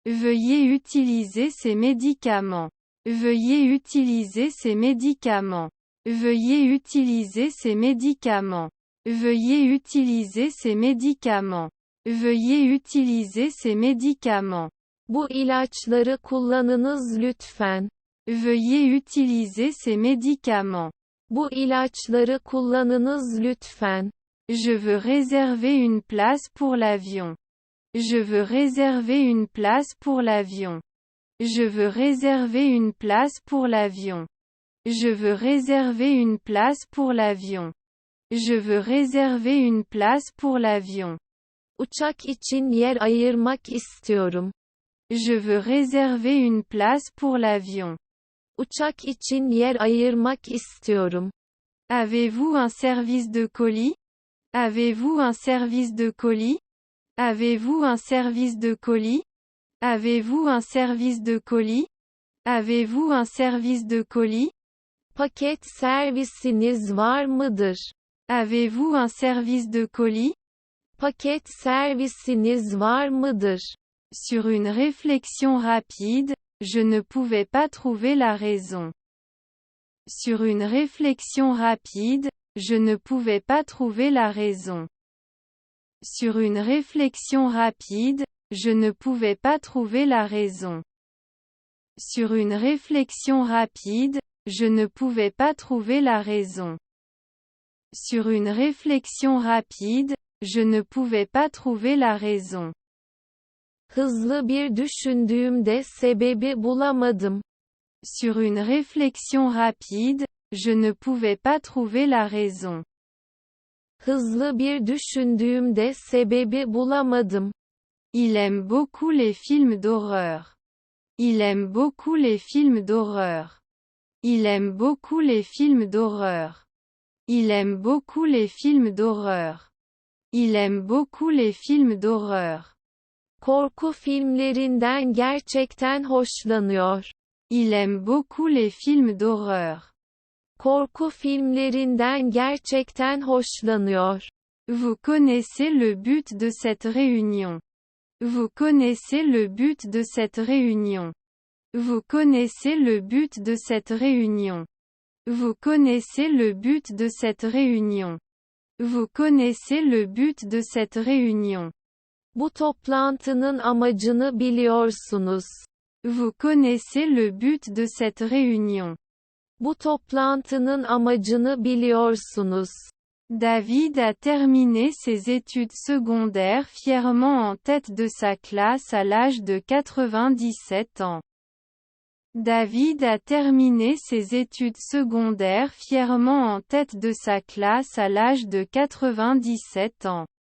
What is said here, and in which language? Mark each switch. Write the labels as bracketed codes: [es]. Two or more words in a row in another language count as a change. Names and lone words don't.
[fr] Veuillez utiliser ces médicaments. Veuillez utiliser ces médicaments. Veuillez utiliser ces médicaments. Veuillez utiliser ces médicaments. Veuillez utiliser ces médicaments. [tr] Bu ilaçları kullanınız lütfen. [fr] Veuillez utiliser ces médicaments. [tr] Bu ilaçları kullanınız lütfen. [fr] Je veux réserver une place pour l'avion. Je veux réserver une place pour l'avion. Je veux réserver une place pour l'avion. Je veux réserver une place pour l'avion. Je veux réserver une place pour l'avion. [tr] Uçak için yer ayırmak istiyorum. [fr] Je veux réserver une place pour l'avion. [tr] Uçak için yer ayırmak istiyorum. [fr] Avez-vous un service de colis? Avez-vous un service de colis? Avez-vous un service de colis? Avez-vous un service de colis? Avez-vous un service de colis? [tr] Paket servisiniz var mıdır? [fr] Avez-vous un service de colis? [tr] Paket servisiniz var mıdır? [fr] Sur une réflexion rapide, je ne pouvais pas trouver la raison. Sur une réflexion rapide, je ne pouvais pas trouver la raison. Sur une réflexion rapide, je ne pouvais pas trouver la raison. Sur une réflexion rapide, je ne pouvais pas trouver la raison. Sur une réflexion rapide, je ne pouvais pas trouver la raison. [tr] Hızlı bir düşündüğümde sebebi bulamadım. [fr] Sur une réflexion rapide, je ne pouvais pas trouver la raison. [tr] Hızlı bir düşündüğümde sebebi bulamadım. [fr] Il aime beaucoup les films d'horreur. Il aime beaucoup les films d'horreur. Il aime beaucoup les films d'horreur. Il aime beaucoup les films d'horreur. Il aime beaucoup les films d'horreur. [tr] Korku filmlerinden gerçekten hoşlanıyor. [fr] Il aime beaucoup les films d'horreur. [tr] Korku filmlerinden gerçekten hoşlanıyor. [fr] Vous connaissez le but de cette réunion. Vous connaissez le but de cette réunion. Vous connaissez le but de cette réunion. Vous connaissez le but de cette réunion. Vous connaissez le but de cette réunion. [tr] Bu toplantının amacını biliyorsunuz. [fr] Vous connaissez le but de cette réunion. [tr] Bu toplantının amacını biliyorsunuz. [fr] David a terminé ses études secondaires fièrement en tête de sa classe à l'âge de 97 ans. David a terminé ses études secondaires fièrement en tête de sa classe à l'âge de 97 ans.